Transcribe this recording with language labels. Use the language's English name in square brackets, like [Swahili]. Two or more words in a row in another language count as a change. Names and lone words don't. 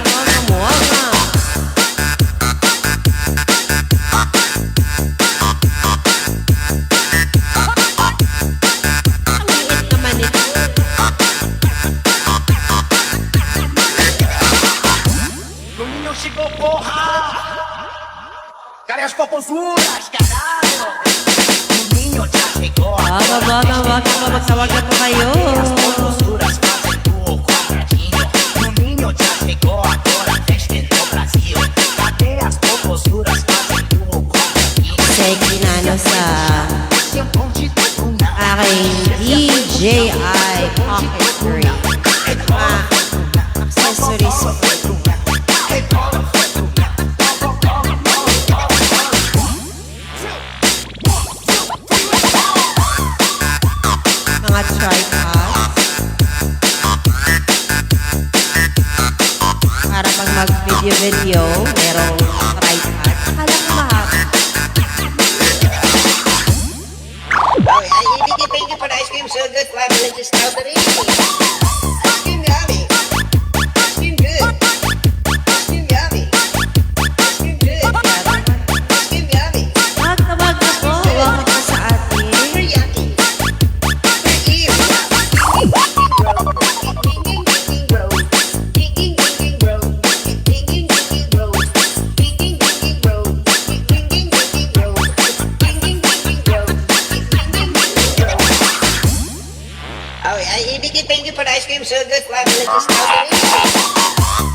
[Filipino] Welcome. Ang liit naman ito. [Portuguese] Dominio chicoporra, cara as popozuras, caralho. Dominio já chegou, [Filipino] Welcome. Magtawag na po kayo. [Portuguese] as popozuras fazem o quadradinho. Dominio já chegou, agora a festa é no Brasil. Cadê as popozuras fazem o quadradinho? [Filipino] Sexy na sa [Portuguese] Esse é um bom de tudo, [Filipino] aking DJI Pocket 3. Accessories po. Mga tripods. Para pag mag-video, merong tripod. Akala ko mahaba. [English] Oh, I thank you for the ice cream so good, 5 delicious strawberry. Ice cream yummy. Ice cream good. Ice cream yummy. Ice cream good. Ice cream yummy. [Filipino] Magtawag na po. Welcome po sa ating [English] Super yucky. Super ew. Ding ding ding bro. Ding ding ding bro. Ding ding ding bro. Ding ding ding bro. Ding ding ding bro. Ding ding ding bro. Ding ding ding bro. Oh, thank you for the ice cream so good, 5 delicious strawberry.